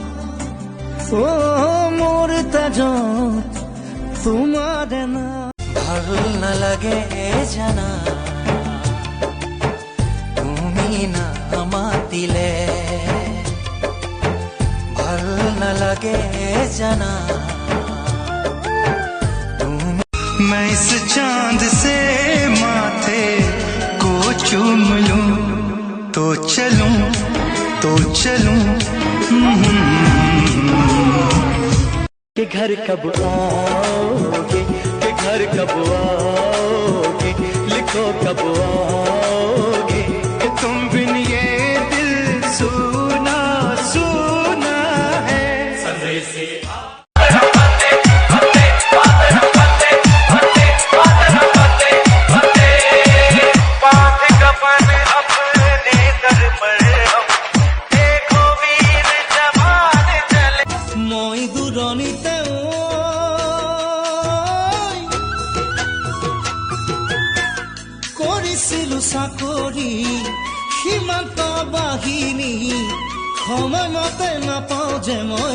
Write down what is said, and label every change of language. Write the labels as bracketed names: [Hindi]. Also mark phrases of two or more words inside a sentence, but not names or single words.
[Assamese] মোৰ তেজত তোমাৰ নাম ভাল নালাগে জানা মাতিলে ভাল নালাগে জানা [Hindi] मैं इस चांद से माथे को चूम लूं तो चलूं के घर कब आओगे के घर कब आओगे लिखो कब आओगे कि तुम बिन ये दिल सुना सुना है सरे से [Assamese] মই দূৰণিতে কৰিছিলো চাকৰি সীমান্ত বাহিনী সময়মতে নাপাওঁ যে মই